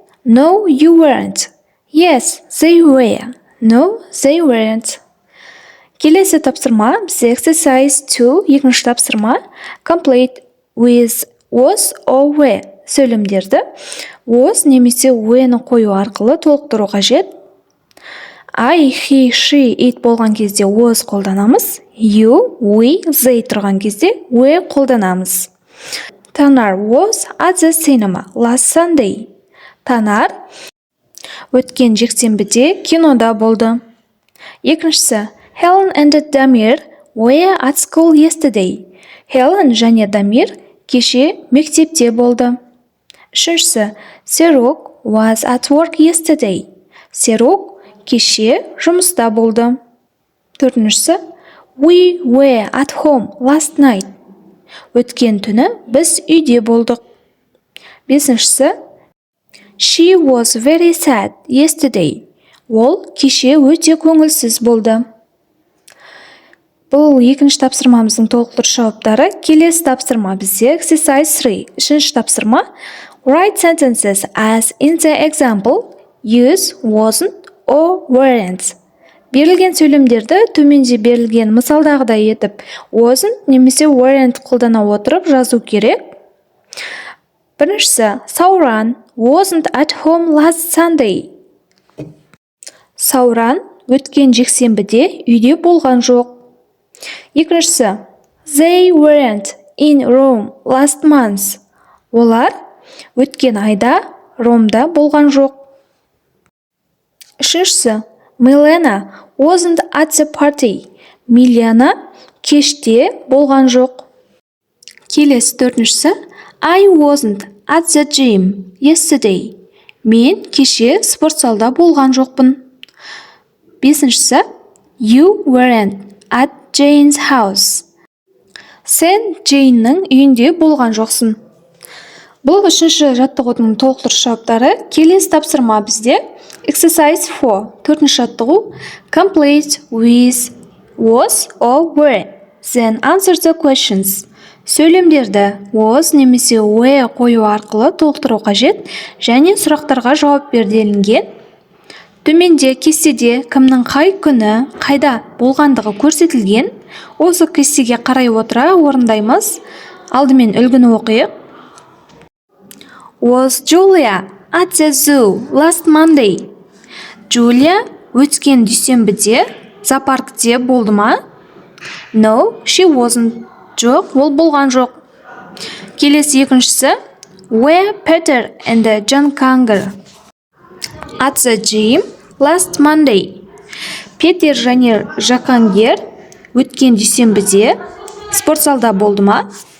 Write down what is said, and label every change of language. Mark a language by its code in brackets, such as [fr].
[en] No, you weren't. Yes, they were. No, they weren't. [kk] Келесі тапсырма бізде exercise 2, екінші тапсырма [en] complete with was or were [kk] сөйлемдерді was немесе were'ні қою арқылы толықтыру қажет. I, he, she, it болған кезде was қолданамыз. You, we, they тұрған кезде were қолданамыз. [en] Танар was at the cinema last Sunday. [kk] Танар өткен жексенбіде кинода болды. Екіншісі [en] Helen and Damir were at school yesterday. [kk] Helen және Дамир кеше мектепте болды. Үшіншісі [en] Серок was at work yesterday. [kk] Серок кеше жұмыста болды. Төртіншісі [en] We were at home last night. [kk] Өткен түні біз үйде болдық. Бесіншісі [en] She was very sad yesterday. [kk] Ол кеше өте көңілсіз болды. Бұл екінші тапсырмамыздың толықтыру жауаптары. Келесі тапсырма бізде exercise 3. Үшінші тапсырма [en] Write sentences as in the example use wasn't or weren't. [kk] Берілген сөйлемдерді төменде берілген мысалдағыдай етіп wasn't немесе weren't қолдана отырып жазу керек. Біріншісі [en] Сауран wasn't at home last Sunday. [kk] Сауран өткен жексенбіде үйде болған жоқ. Екіншісі [en] They weren't in Rome last month. [kk] Олар өткен айда Ромда болған жоқ. Үшіншісі [en] Milena wasn't at the party. [kk] Милена кеште болған жоқ. Келесі төртіншісі. [en] I wasn't at the gym yesterday. [kk] Мен кеше спорт залда болған жоқпын. Бесіншісі. [en] You weren't at Jane's house. [kk] Сен Джейннің үйінде болған жоқсың. Бұл үшінші жаттығудың толықтырушы жауаптары. Келесі тапсырма бізде exercise 4. Төртінші жаттығу [en] complete with was or were. Then answer the questions. [kk] Сөйлемдерді was немесе were қою арқылы толықтыру қажет және сұрақтарға жауап бер делінген. Төменде кестеде кімнің қай күні қайда болғандығы көрсетілген. Осы кестеге қарай отыра орындаймыз. Алдымен үлгіні оқиық. [en] Was Julia at the zoo last Monday? [kk] Julia өткен дүйсенбіде зоопаркте болды ма? [en] No, she wasn't. [kk] Жоқ, ол болған жоқ. Келесі екіншісі. [en] Were Peter and John Kanger at the gym last Monday? [kk] Петер және Жакангер өткен дүйсенбіде спортзалда болды ма?